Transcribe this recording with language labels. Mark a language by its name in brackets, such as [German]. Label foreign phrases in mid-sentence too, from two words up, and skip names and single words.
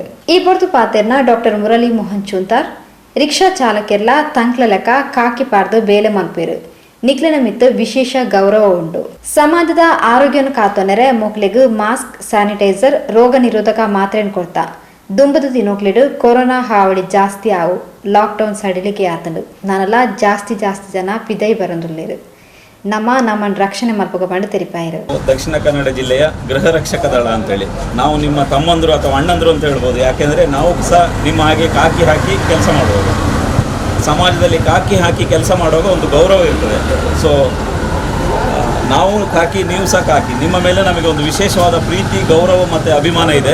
[Tulu] ಈ ಪೊರ್ತು ಪಾತೆರ್ನ ಡಾಕ್ಟರ್ ಮುರಳಿ ಮೋಹನ್ ಚೂಂತಾರ್ ರಿಕ್ಷಾ ಚಾಲಕರ್ಲ ತಂಕ್ಲ ಲೆಕ್ಕ ಕಾಕಿ ಪಾರ್ದು ಬೇಲೆ ಮಲ್ಪೇರು ನಿಕ್ಲಿನ ಮಿತ್ತು ವಿಶೇಷ ಗೌರವ ಉಂಟು. [Kannada] ಸಮಾಜದ ಆರೋಗ್ಯವನ್ನು [Tulu] ಕಾತೊನೆರೆ ಮೊಕ್ಲಿಗೂ ಮಾಸ್ಕ್ ಸ್ಯಾನಿಟೈಸರ್ ರೋಗ ನಿರೋಧಕ ಮಾತ್ರೆಯನ್ನು ಕೊಡ್ತಾ ದುಂಬದು ತಿನ್ನೋಕ್ಲಿಡು ಕೊರೋನಾ ಹಾವಳಿ ಜಾಸ್ತಿ ಆವು ಲಾಕ್ಡೌನ್ ಸಡಿಲಿಕೆ ಆತಂಡು ನಾನೆಲ್ಲ ಜಾಸ್ತಿ ಜನ ಪಿದೈ ಬರಂದುಳ್ಳೇರು ನಮ್ಮನ್ನು ರಕ್ಷಣೆ ಮಲ್ಪಕ ಬಂದು ತೆರಿಪಾಯಿರು. [Kannada] ದಕ್ಷಿಣ ಕನ್ನಡ ಜಿಲ್ಲೆಯ ಗೃಹ ರಕ್ಷಕ ದಳ ಅಂತೇಳಿ ನಾವು ನಿಮ್ಮ ತಮ್ಮಂದರು ಅಥವಾ ಅಣ್ಣಂದರು ಅಂತ ಹೇಳ್ಬೋದು. ಯಾಕೆಂದರೆ ನಾವು ಸಹ ನಿಮ್ಮ ಹಾಗೆ ಕಾಕಿ ಹಾಕಿ ಕೆಲಸ ಮಾಡುವಾಗ ಸಮಾಜದಲ್ಲಿ ಕಾಕಿ ಹಾಕಿ ಕೆಲಸ ಮಾಡುವಾಗ ಒಂದು ಗೌರವ ಇರ್ತದೆ. ಸೊ ನಾವು ಕಾಕಿ, ನೀವು ಸಹ ಕಾಕಿ, ನಿಮ್ಮ ಮೇಲೆ ನಮಗೆ ಒಂದು ವಿಶೇಷವಾದ ಪ್ರೀತಿ, ಗೌರವ ಮತ್ತು ಅಭಿಮಾನ ಇದೆ.